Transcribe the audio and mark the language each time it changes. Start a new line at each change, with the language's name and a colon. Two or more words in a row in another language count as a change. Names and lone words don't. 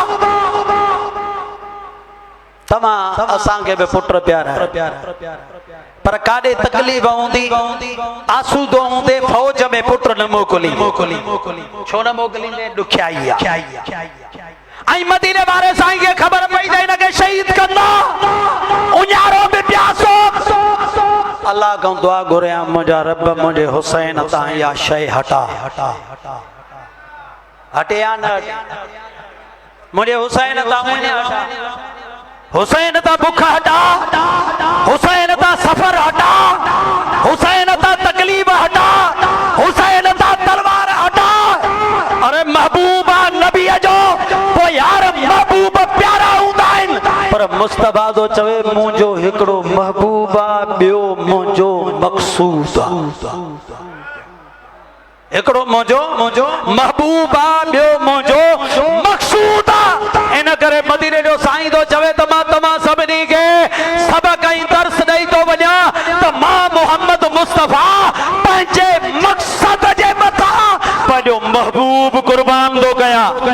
Sindhi: तव्हां असांखे बि पुट प्यारा पर काॾे तकलीफ़ हूंदी आसूदो हूंदे फौज में पुट न मोकिली छो न मोकिलींदे ॾुखियाई आहे ऐं मदीने वारे साईं खे ख़बर पई त हिनखे शहीद कंदा उञारो बि प्यासो अल्लाह खां दुआ घुरियां मुंहिंजा रब मुंहिंजे हुसैन तां इहा शइ हटा हटे या न मुंहिंजे हुसैन तां हुसैन ता बुख हटा हुसैन ता सफर हटा हुसैन ता तकलीफ हटा हुसैन ता तलवार हटा अरे महबूबा नबी जो तो यार महबूब प्यारा हूंदा आहिनि पर मुस्तफा तो चवे मुंहिंजो हिकिड़ो महबूबा ॿियो मुंहिंजो मक़सूद हिकिड़ो मुंहिंजो महबूबा ॿियो मुंहिंजो मक़सूद इन करे मदीने जो साईं तो चवे त मां तव्हां सभिनी खे सबक़ ऐं दर्स ॾेई थो वञा त मां मोहम्मद मुस्तफा पंहिंजे मक़सद जे मथां पंहिंजो महबूब कुर्बान थो कयां